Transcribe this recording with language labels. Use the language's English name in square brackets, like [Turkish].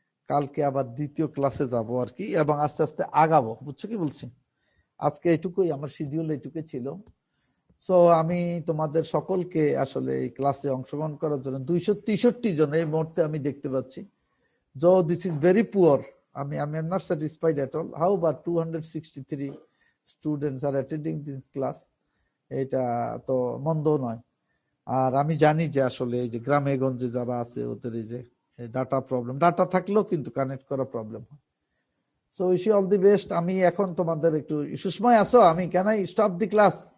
[Bangla] কালকে আবার দ্বিতীয় ক্লাসে যাব আর কি, এবং আস্তে আস্তে আগাবো, বুঝছো কি বলছি। আজকে এটুকুই, আমার শিডিউল এটুকুই ছিল। সো আমি তোমাদের সকলকে আসলে এই ক্লাসে অংশগ্রহণ করার জন্য 263 জন এই মুহূর্তে আমি দেখতে পাচ্ছি। [English] So this is very poor. I am not satisfied at all. However, 263 students are attending this class. [Bangla] এটা তো মন্দ নয়। আর আমি জানি যে আসলে এই যে গ্রামে গঞ্জে যারা আছে ওদের এই যে ডাটা প্রবলেম, ডাটা থাকলেও কিন্তু কানেক্ট করা প্রবলেম হয়। [English] So wish you all the best. [Bangla] আমি এখন তোমাদের একটু, সুষময় আছো? [English] আমি can I stop the class?